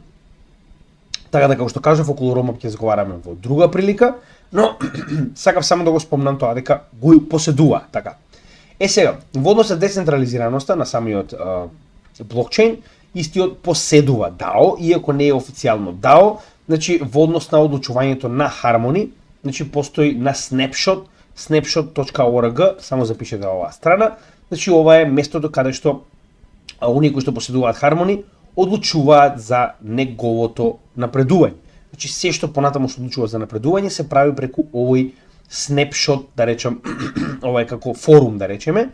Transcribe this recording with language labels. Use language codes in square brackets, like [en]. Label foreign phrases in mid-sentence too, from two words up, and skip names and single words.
[mk] Така да, како што кажав, околу roadmap ќе разговараме во друга прилика, но сакав само да го спомнам тоа дека го поседува, така. Сега, во однос на децентрализираноста на самиот блокчейн, истиот поседува DAO, иако не е официјално DAO, значи во однос на одлучувањето на Harmony, значи постои на Snapshot, snapshot.org, само запишете оваа страна, значи ова е местото каде што оние кои што поседуваат Harmony одлучуваат за неговото напредување. Значи се што понатаму што одлучува за напредување се прави преку овој Snapshot, да речем, ова е како форум, да речеме.